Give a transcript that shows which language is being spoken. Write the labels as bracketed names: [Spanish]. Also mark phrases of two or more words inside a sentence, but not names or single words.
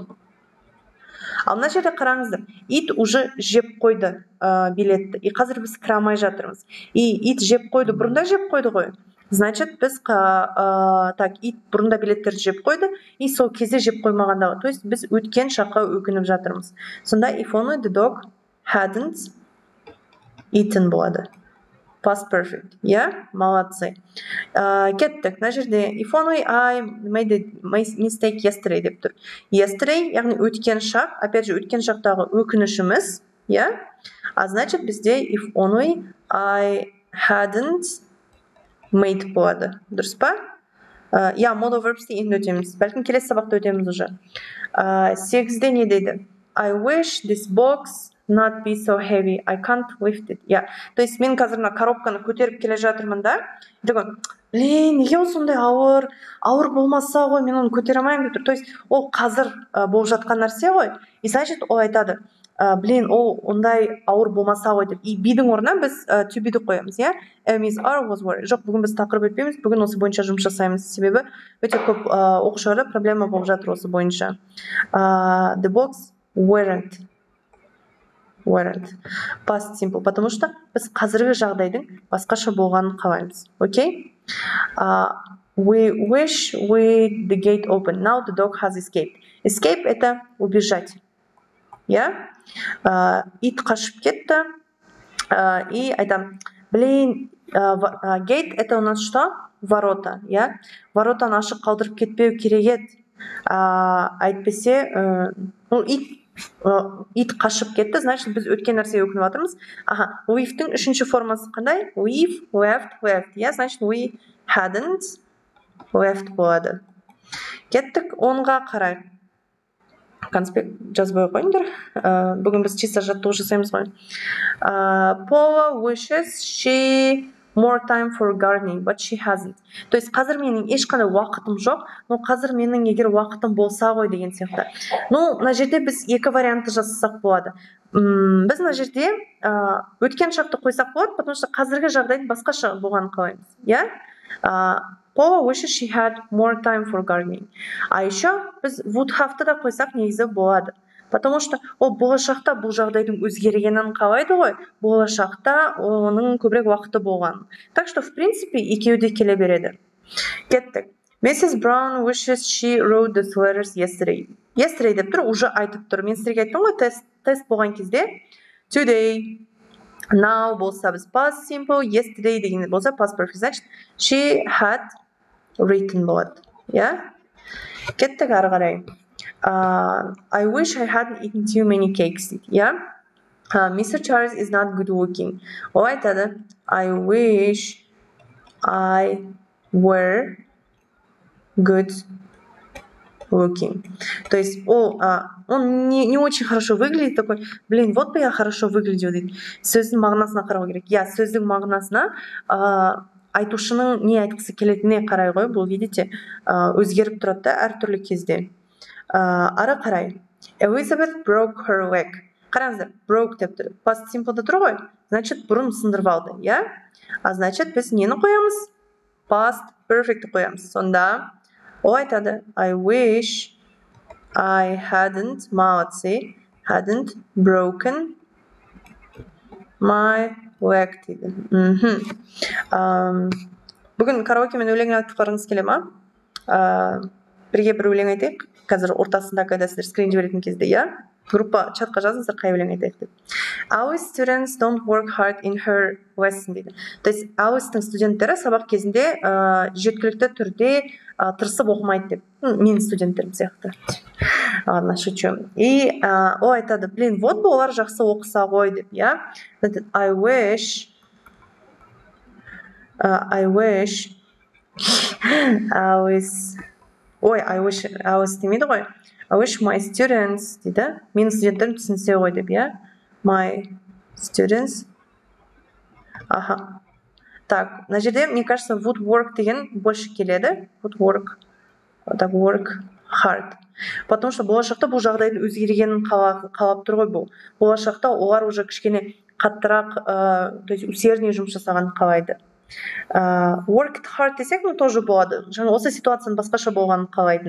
[Kazakh] Ал мына жерде қараңыздар, ит уже жеп қойды билетті. И қазір біз кіре алмай жатырмыз. И ит жеп қойды, бұрында жеп қойды ғой. Значит, біз ит бұрында билеттерді жеп қойды, и сол кезде жеп қоймағандағы. То есть біз өткен шаққа өкініп жатырмыз. Сонда [English] if only the dog hadn't eaten [Kazakh] болады. [English] Past perfect. Я? Молодцы. Кеттік. [Kazakh] Мына жерде [English] if only I made a mistake yesterday [Kazakh] деп тұр. Yesterday, яғни өткен шақ, опять же, өткен шақтағы өкінішіміз, я? А значит, бізде [English] if only I hadn't made [Kazakh] болады. Дұрыс па? Я, modal verbs'ті енді өтеміз. Бәлкім келесі сабақта өтеміз уже. 8-де не дейді? [English] I wish this box not be so heavy. I can't lift it. [Kazakh] Я. То есть мен қазір коробканы көтеріп келе жатырмын да. Блин, неге ол сондай ауыр? Ауыр болмаса ғой, мен оны көтере алмаймын деп тұр. То есть ол қазір болып жатқан нәрсе ғой. И значит, ол айтады, блин, ол ондай ауыр болмаса ғой деп. И бидің орнына біз [English] to be- [Kazakh] ді қоямыз, иә? [English] Is or was worried. [Kazakh] Жоқ, бүгін біз тақырып өтпейміз, бүгін осы бойынша жұмыс жасаймыз. Себебі өте көп оқушыларда проблема болып жатыр осы бойынша. [English] The box weren't. Past simple, [Russian] потому что [Kazakh] біз қазіргі жағдайдың басқаша болғанын қалаймыз. Окей? [English] We wish with the gate open. Now the dog has escaped. Escape [Russian] это убежать. [English] Я? [Kazakh] Ит қашып кетті. И айтам, [Russian] блин, gate это у нас что? [Kazakh] Ворота. Я? Воротаны ашық қалдырып кетпеу керек еді. Әйтпесе, ит қашып кетті, значит біз өткен нәрсеге өкініп жатырмыз. We've-тің үшінші формасы қандай? [English] We've, left. [Kazakh] Я, значит [English] we hadn't left [Kazakh] болады. Кеттік 10-ға қарайық. Конспект жазбай қойыңдар. Бүгін біз чисто жаттығу жасаймыз ғой. [English] Paula wishes she more time for gardening, but she hasn't. [Kazakh] То есть қазір менің ешқандай уақытым жоқ, но қазір менің егер уақытым болса ғой деген сияқты. Мына жерде біз екі вариантты жасасақ болады. Біз мына жерде өткен шақты қойсақ болады, [Russian] потому что [Kazakh] қазіргі жағдайдың басқаша болғанын қалаймыз. Я? [English] Paula wishes she had more time for gardening. [Russian] А еще [Kazakh] біз [English] would have- [Kazakh] ты да қойсақ негізі болады. [Russian] Потому что [Kazakh] ол болашақта бұл жағдайдың өзгергенін қалайды ғой, болашақта оның көбірек уақыты болған. [Russian] Так что, в принципе, [Kazakh] екеуі де келе береді. Кеттік. [English] Mrs. Brown wishes she wrote the letters yesterday. [Kazakh] Yesterday деп тұр, уже айтып тұр. Мен сіздерге айттым ғой, тест болған кезде [English] today, now [Kazakh] болса біз [English] past simple, [Kazakh] yesterday деген болса [English] past perfect. [Kazakh] Значит, [English] she had written [Kazakh] болады. Кеттік ары қарай. [English] I wish I hadn't eaten too many cakes. Mr. Charles is not good looking. [Kazakh] Ол айтады, [English] I wish I were good looking. [Russian] То есть он не очень хорошо выглядит, такой, блин, вот бы я хорошо выглядел дейді. [Kazakh] Сөздің мағынасына қарау керек. Сөздің мағынасына айтушының не айтқысы келетініне қарай ғой, бұл видите, өзгеріп тұрады да әртүрлі кезде. Ары қарай. [English] Elizabeth broke her leg. [Kazakh] Қараңыздар, broke деп тұр. [English] Past simple'да [Kazakh] тұр ғой, значит, бұрын сындырып алды, значит, біз нені қоямыз? [English] Past perfect'ті [Kazakh] қоямыз. Сонда, ол айтады, [English] I wish I hadn't, молодцы, hadn't broken my leg дейді. [Kazakh] Бүгін караокемен өлең айтқыларыңыз келе ма? Бірге бір өлең айтайық. Қазір ортасында, когда сіздер скрин жіберетін кезде, группа чатқа жазыңыздар, қай өлең айтайық деп. [English] Our students don't work hard in her lesson дейді. [Kazakh] То есть, Alice'тың студенттері сабақ кезінде жеткілікті түрде тырысып оқымайды деп. Менің студенттерім сияқты. [Russian] Ладно, шучу. [Kazakh] И ол айтады, блин, [Russian] вот бы [Kazakh] олар жақсы оқыса ғой деп, [English] I wish Alice [Kazakh] демейді ғой. [English] I wish my students [Kazakh] дейді. Менің студенттерім түсінсе ғой деп, [English] My students. [Kazakh] Так, мына жерде, [Russian] мне кажется, [English] would work [Kazakh] деген больше келеді. [English] Would work. Так, work hard. [Russian] Потому что [Kazakh] болашақта бұл жағдайдың өзгергенін қалап тұр ғой бұл. Болашақта олар уже кішкене қаттырақ, [Russian] то есть усерднее [Kazakh] жұмыс жасағанын қалайды. [English] Worked hard [Kazakh] десек, тоже болады. Жаңа осы ситуацияның басқаша болғанын қалайтын.